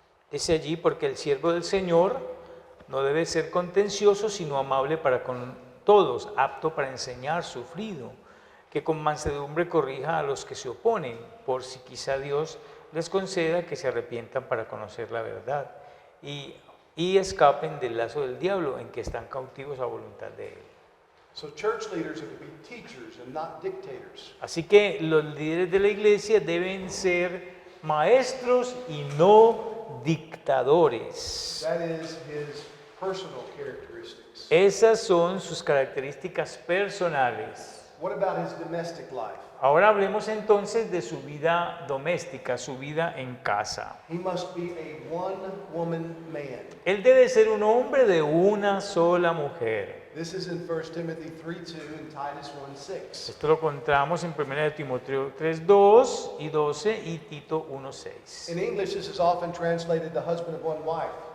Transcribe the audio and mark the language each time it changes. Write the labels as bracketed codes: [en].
[es] Dice allí, porque el siervo del Señor no debe ser contencioso, sino amable para con todos, apto para enseñar, sufrido, que con mansedumbre corrija a los que se oponen, por si quizá Dios les conceda que se arrepientan para conocer la verdad y escapen del lazo del diablo en que están cautivos a voluntad de él. [en] So church leaders are to be teachers and not dictators. [es] Así que los líderes de la iglesia deben ser maestros y no dictadores. [en] That is his personal characteristics. [es] Esas son sus características personales. [en] What about his domestic life? [es] Ahora hablemos entonces de su vida doméstica, su vida en casa. [en] He must be a one-woman man. [es] Él debe ser un hombre de una sola mujer. [en] This is in 1 Timothy 3:2 and Titus 1:6. [es] Esto lo encontramos en 1 de Timoteo 3:2 y 12 y Tito 1:6. [en] In English, this is often translated the husband of one wife.